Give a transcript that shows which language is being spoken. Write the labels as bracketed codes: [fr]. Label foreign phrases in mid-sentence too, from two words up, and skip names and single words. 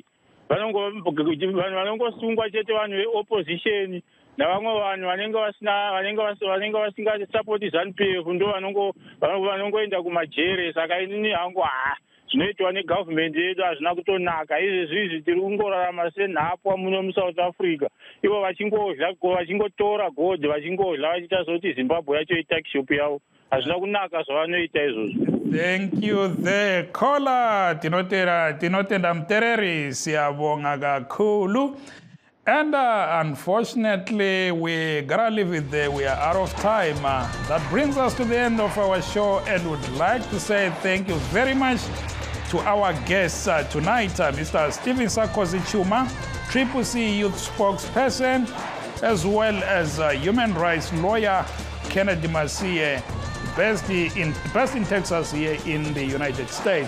[sn] Vanhu vanongosungwa chete vanhu veopposition navamwe vanhu vanenge vasingasapoti ZANU-PF ndo vanongoenda kumajere. Saka inini hangu zvinoitwa negovernment yedu hazvina kutonaka. Izvezvi tiri kungorarama senhapwa muno muSouth Africa, ivo vachingodla vachingotora gold vachingodla vachiita zoti Zimbabwe yacho itakishop yavo. Hazvina kunaka zvavanoita izvozvo. [en] Thank you there, caller. [sn] Tinotenda Mtereri, [nd] siyabonga kakhulu. [en] And unfortunately, we gotta leave it there. We are out of time. That brings us to the end of our show, and would like to say thank you very much to our guests tonight, Mr. Stephen Sarkozy Chuma, Triple C Youth Spokesperson, as well as human rights lawyer Kennedy Masie, based in Texas here in the United States.